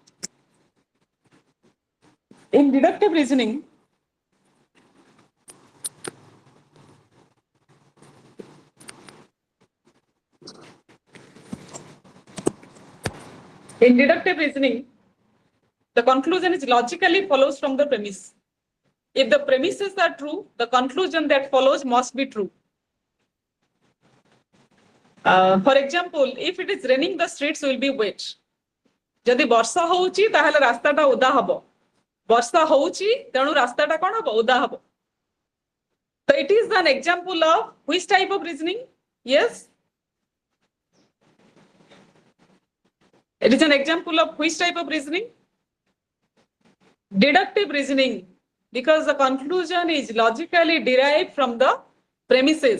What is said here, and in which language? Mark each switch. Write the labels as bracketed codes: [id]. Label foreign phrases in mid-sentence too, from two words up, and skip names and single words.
[en] In deductive reasoning, the conclusion is logically follows from the premise. If the premises are true, the conclusion that follows must be true. For example, if it is raining, the streets will be wet. [or] ଯଦି ବର୍ଷା ହଉଛି ତାହେଲେ ରାସ୍ତାଟା ଓଦା ହବ. ବର୍ଷା ହଉଛି ତେଣୁ ରାସ୍ତାଟା କଣ ହବ? ଓଦା ହବ. [en] So it is an example of which type of reasoning? Yes. It is an example of which type of reasoning? Deductive reasoning, because the conclusion is logically derived from the premises.